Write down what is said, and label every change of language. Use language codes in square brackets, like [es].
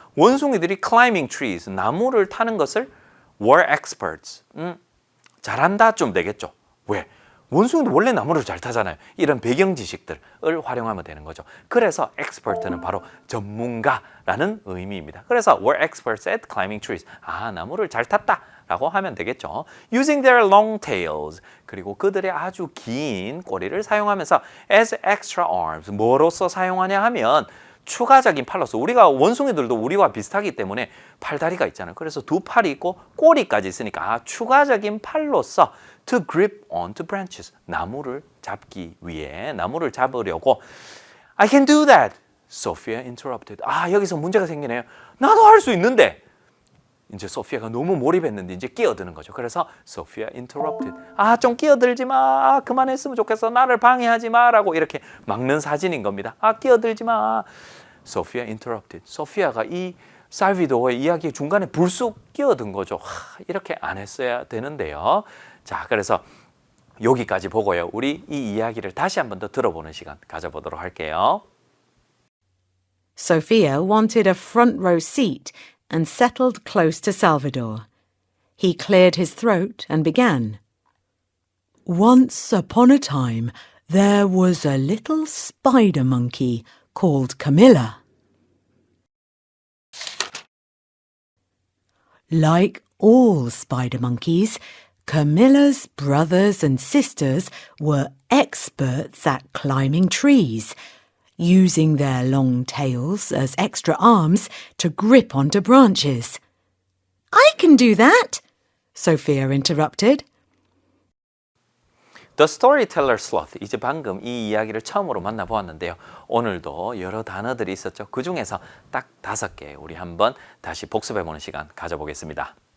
[ko] 원숭이들이 [en] climbing trees, [ko] 나무를 타는 것을 [en] were experts. [ko] 잘한다 좀 되겠죠. 왜? 원숭이도 원래 나무를 잘 타잖아요. 이런 배경 지식들을 활용하면 되는 거죠. 그래서 expert는 바로 전문가라는 의미입니다. 그래서 [en] were experts at climbing trees. [ko] 나무를 잘 탔다라고 하면 되겠죠. [en] Using their long tails. [ko] 그리고 그들의 아주 긴 꼬리를 사용하면서 [en] as extra arms. [ko] 뭐로서 사용하냐 하면 추가적인 팔로서. 우리가 원숭이들도 우리와 비슷하기 때문에 팔다리가 있잖아요. 그래서 두 팔이 있고 꼬리까지 있으니까 추가적인 팔로서 [en] to grip onto branches. [ko] 나무를 잡기 위해, 나무를 잡으려고 [en] I can do that. Sophia interrupted. [ko] 여기서 문제가 생기네요. 나도 할 수 있는데. 이제 소피아가 너무 몰입했는데 이제 끼어드는 거죠. 그래서 [en] Sophia interrupted. [ko] 좀 끼어들지 마. 그만했으면 좋겠어. 나를 방해하지 마라고 이렇게 막는 사진인 겁니다. 끼어들지 마. [en] Sophia interrupted. [ko] 소피아가 이 살비도어의 이야기 중간에 불쑥 끼어든 거죠. 이렇게 안 했어야 되는데요. 자, 그래서 여기까지 보고요. 우리 이 이야기를 다시 한 번 더 들어보는 시간 가져보도록 할게요. [en] Sophia wanted a front row seat and settled close to Salvador. He cleared his throat and began. Once upon a time, there was a little spider monkey called Camilla. Like all spider monkeys, Camilla's brothers and sisters were experts at climbing trees, using their long tails as extra arms to grip onto branches. I can do that, Sophia interrupted. The Storyteller Sloth. [ko] 이제 방금 이 이야기를 처음으로 만나보았는데요. 오늘도 여러 단어들이 있었죠. 그 중에서 딱 5개 우리 한번 다시 복습해보는 시간 가져보겠습니다.